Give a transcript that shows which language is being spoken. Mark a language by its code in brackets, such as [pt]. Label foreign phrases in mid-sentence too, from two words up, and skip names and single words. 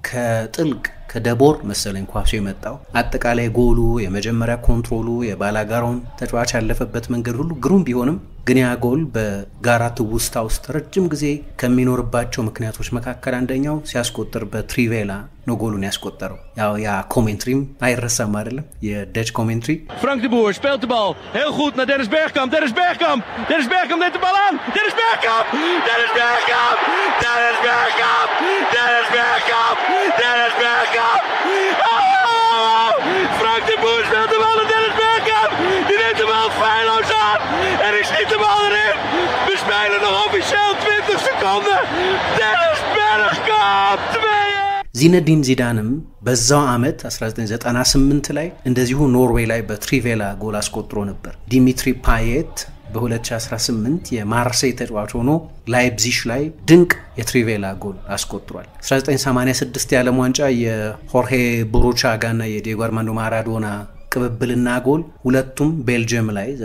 [am] ከደቦር መሰለኝ ኳሱ የመጣው አጠቃላይ ጎሉ፣ የመጀመሪያ ኮንትሮሉ፣ የባላጋራውን ተጫዋች ያለፈበት መንገድ ሁሉ ግሩም ቢሆንም ግን ያ ጎል በጋራ ትውስታ ውስጥ ረጅም ጊዜ ከሚኖርባቸው ምክንያቶች መካከል አንደኛው ሲያስቆጥር በትሪቬላ ነው ጎሉን ያስቆጠረው። ያ ኮሜንትሪም አይረሳም አይደለም? የደች ኮሜንትሪ [nl] Frank de Boer speelt de bal heel goed naar Dennis Bergkamp. Dennis Bergkamp neemt de bal aan. Dennis Bergkamp! Dennis Bergkamp! Dennis Bergkamp! Dennis Bergkamp! Dennis Bergkamp! Oh! Frank de Boer speelt de bal naar Dennis Bergkamp. Die neemt de bal feilloos aan. En die schiet de bal erin. We spelen nog officieel 20 seconden. Dennis Bergkamp 2. [am] ዚነዲን ዚዳንም በዛው ዓመት 1998 ላይ እንደዚሁ ኖርዌይ ላይ በትሪቬላ ጎል አስቆጥሮ ነበር። ዲሚትሪ ፓየት በ2018 የማርሴይ ተጫዋች ሆኖ ላይፕዚግ ላይ ድንቅ የትሪቬላ ጎል አስቆጥሯል። 1986 የዓለም ዋንጫ የሆርሄ ቡሩቻጋና የዲየጎ አርማንዶ ማራዶና ቅብብልና ጎል ሁለቱም ቤልጅየም ላይ